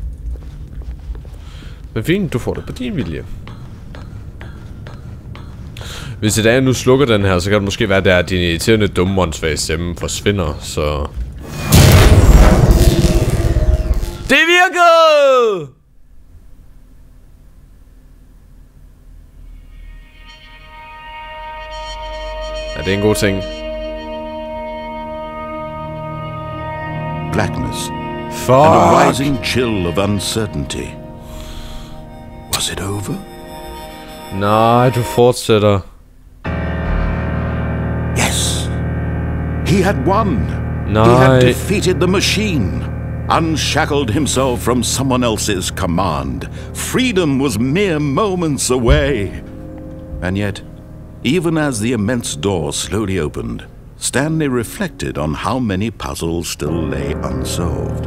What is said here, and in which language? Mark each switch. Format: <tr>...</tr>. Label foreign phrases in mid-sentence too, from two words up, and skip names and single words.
<da>Men fint, du får det på din vilje. Hvis i dag nu slukker den her, så kan det måske være, at din irriterende dumme åndssvage stemme forsvinder, så... Det virkede! Ja, det er en god ting.</da> <en>Blackness. Fuck! And a rising chill of uncertainty. Was it over?</en> <da>Nej, du fortsætter.</da> <en>Yes. He had won.</en> <da>Nej.</da> <en>He had defeated the machine. Unshackled himself from someone else's command. Freedom was mere moments away. And yet, even as the immense door slowly opened, Stanley reflected on how many puzzles still lay unsolved.</en>